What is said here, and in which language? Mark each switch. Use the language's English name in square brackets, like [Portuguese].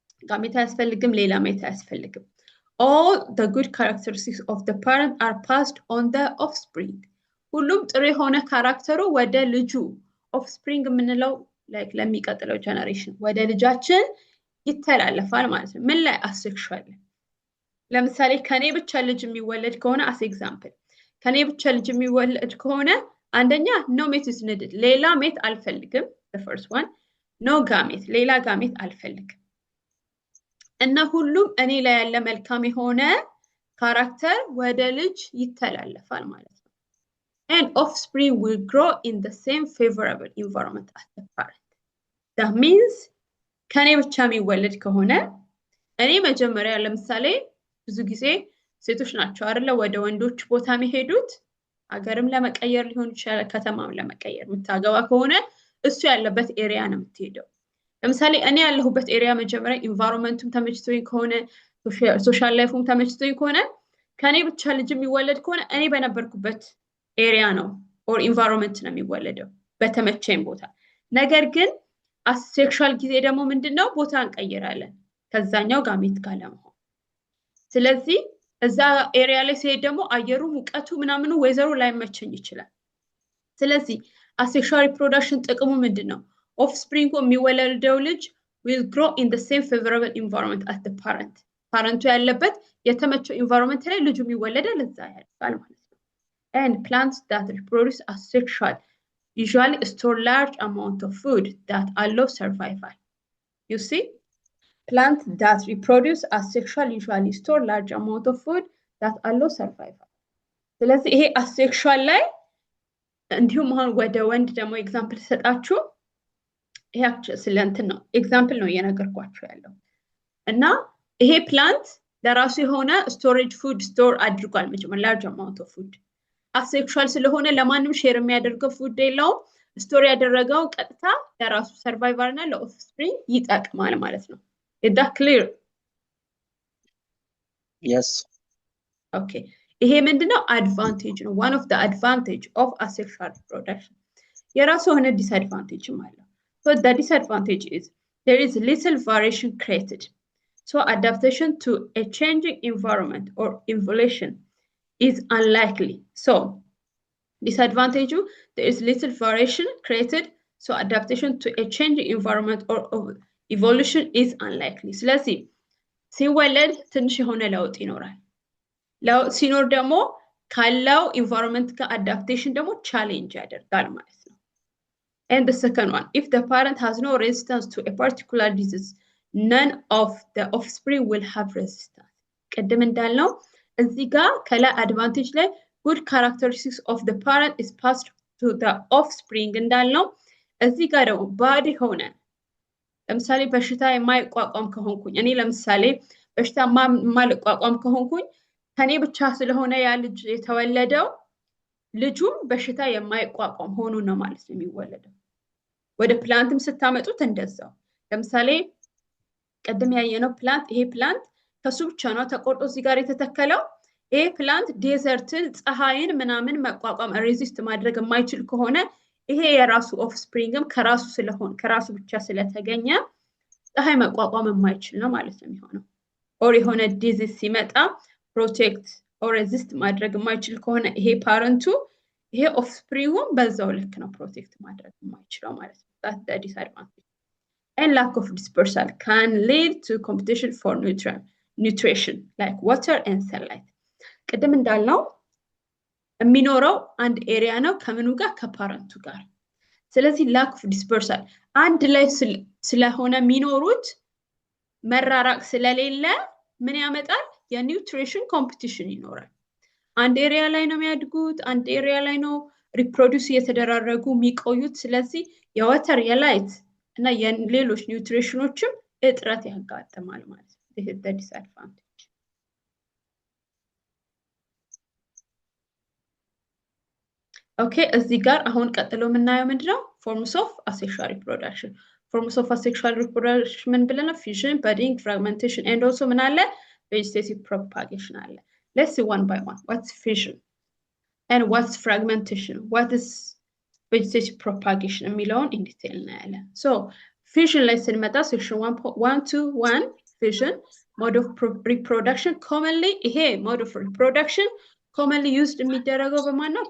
[Amharic] gamete አያስፈልግም ሌላ mate አያስፈልግም [English] all the good characteristics of the parent are passed on the offspring [Amharic] ሁሉም ጥሩ የሆነ ካራክተሩ ወደ ልጁ offspring የምንለው like ለሚቀጥለው ጀነሬሽን ወደ ልጃችን ይተላለፋል ማለት ነው ምን ላይ asexual ለምሳሌ ከኔ ብቻ ልጅ የሚወለድ ከሆነ [English] as example [Amharic] ከኔ ብቻ ልጅ የሚወለድ ከሆነ አንደኛ [English] no mate is needed [Amharic] ሌላ mate አልፈልግም [English] the first one [Amharic] ኖ ጋሜት ሌላ ጋሜት አልፈልግም እና ሁሉም እኔ ላይ ያለ መልካም የሆነ ካራክተር ወደ ልጅ ይተላለፋል ማለት ነው። [English] and offspring will grow in the same favorable environment as the parent. [Amharic] that means ከኔ ብቻ የሚወለድ ከሆነ እኔ መጀመሪያ ለምሳሌ ብዙ ጊዜ ሴቶች ናቸው አይደለ ወደ ወንዶች ቦታ የሚሄዱት አገርም ለመቀየር ሊሆን ይችላል ከተማም ለመቀየር የምታገባ ከሆነ እሱ ያለበት ኤሪያ ነው የምትሄደው። ለምሳሌ እኔ ያለሁበት ኤሪያ መጀመሪያ ኢንቫይሮንመንቱም ተመችቶኝ ከሆነ ሶሻል ላይፉም ተመችቶኝ ከሆነ ከኔ ብቻ ልጅ የሚወለድ ከሆነ እኔ በነበርኩበት ኤሪያ ነው ኦር ኢንቫይሮንመንት ነው የሚወለደው በተመቸኝ ቦታ። ነገር ግን አሴክሹዋል ጊዜ ደግሞ ምንድነው ቦታ እንቀይራለን ከዛኛው ጋሜት ጋር ለመሆን። ስለዚህ እዛ ኤሪያ ላይ ሲሄድ ደግሞ አየሩ ሙቀቱ ምናምኑ ወይዘሩ ላይመቸኝ ይችላል። ስለዚህ አሴክሹዋል ሪፕሮዳክሽን ጥቅሙ ምንድነው? [English] offspring [Amharic] የሚወለደው ልጅ [English] will grow in the same favorable environment as the parent. [Amharic] ፓረንቱ ያለበት የተመቸው ኢንቫይሮንመንት ላይ ልጁ የሚወለደው ለዛ ያድጋል ማለት ነው። [English] and plants that reproduce asexual usually store large amount of food that allow survival. You see, plants that reproduce asexual usually store large amount of food that allow survival. [Amharic] ስለዚህ ይሄ asexual ላይ እንዲሁም አሁን ወደ ወንድ ደግሞ ኤግዛምፕል ሰጣችሁ ይሄ ስለ እንትን ነው ኤግዛምፕል ነው እየነገርኳችሁ ያለው እና ይሄ ፕላንት ለራሱ የሆነ ስቶሬጅ ፉድ ስቶር አድርጓል መጀመሪያ ላርጅ አማውንት ኦፍ ፉድ። አሴክሹዋል ስለሆነ ለማንም ሼር የሚያደርገው ፉድ የለውም። ስቶር ያደረገው ቀጥታ ለራሱ ሰርቫይቫል እና ለኦፍስፕሪንግ ይጠቅማል ማለት ነው። [English] is that clear? Yes. Okay. [Amharic] ይሄ ምንድነው አድቫንቴጅ ነው [English] one of the advantage of asexual reproduction። [Amharic] የራሱ የሆነ ዲስአድቫንቴጅም አለው። [English] So the disadvantage is there is little variation created. So adaptation to a changing environment or evolution is unlikely. So disadvantage, there is little variation created. So adaptation to a changing environment or evolution is unlikely. [Amharic] ስለዚህ ሲወለድ ትንሽ የሆነ ለውጥ ይኖራል። ለውጥ ሲኖር ደግሞ ካለው ኢንቫይሮንመንት ጋር አዳፕቴሽን ደግሞ ቻሌንጅ ያደርጋል ማለት ነው። [English] And the second one, if the parent has no resistance to a particular disease, none of the offspring will have resistance. [Amharic] ቅድም እንዳልነው እዚህ ጋር ከላይ አድቫንቴጅ ላይ [English] good characteristics of the parent is passed to the offspring [Amharic] እንዳልነው እዚህ ጋር ደግሞ ባድ ሆነ ለምሳሌ በሽታ የማይቋቋም ከሆንኩኝ እኔ ለምሳሌ በሽታ የማልቋቋም ከሆንኩኝ ከኔ ብቻ ስለሆነ ያ ልጅ የተወለደው ልጁም በሽታ የማይቋቋም ሆኖ ነው ማለት ነው የሚወለደው። ወደ ፕላንትም ስታመጡት እንደዛው ለምሳሌ ቀደም ያየነው ፕላንት ይሄ ፕላንት ከሱ ብቻ ነው ተቆርጦ እዚህ ጋር የተተከለው። ይሄ ፕላንት ዴዘርትን ፀሐይን ምናምን መቋቋም ሬዚስት ማድረግ የማይችል ከሆነ ይሄ የራሱ ኦፍስፕሪንግም ከራሱ ስለሆነ ከራሱ ብቻ ስለተገኘ ፀሐይ መቋቋም የማይችል ነው ማለት ነው የሚሆነው። ኦር የሆነ ዲዚዝ ሲመጣ ፕሮቴክት ኦር ሬዚስት ማድረግ የማይችል ከሆነ ይሄ ፓረንቱ ይሄ ኦፍስፕሪንጉም በዛው ልክ ነው ፕሮቴክት ማድረግ የማይችለው ማለት ነው። [English] that's the disadvantage. And lack of dispersal can lead to competition for nutrition like water and sunlight. [Amharic] ቅድም እንዳልነው የሚኖረው አንድ ኤሪያ ነው ከምኑ ጋር ከፓረንቱ ጋር። ስለዚህ [English] lack of dispersal [Amharic] አንድ ላይ ስለሆነ የሚኖሩት መራራቅ ስለሌለ ምን ያመጣል? የኒውትሪሽን ኮምፒቲሽን ይኖራል። አንድ ኤሪያ ላይ ነው የሚያድጉት፣ አንድ ኤሪያ ላይ ነው ሪፕሮዲዩስ እየተደራረጉ የሚቆዩት። ስለዚህ የወተር የላይት እና የሌሎች ኒውትሪሽኖችም እጥረት ያጋጥማል ማለት ነው። [English] this is the disadvantage. [Amharic] Okay, እዚህ ጋር አሁን ቀጥሎ የምናየው ምንድነው? [English] forms of asexual reproduction. forms of asexual reproduction [Amharic] ምን ብለናል? [English] fission, budding, fragmentation and also [Amharic] ምን አለ? [English] vegetative propagation አለ። Let's see one by one. What's fission? And what's fragmentation? What is vegetative propagation? የሚለውን in detail እናያለን። So fission [Amharic] ላይ ስንመጣ [English] section 1.121 fission mode of reproduction commonly ይሄ mode of reproduction commonly used [Amharic] የሚደረገው በማን ነው?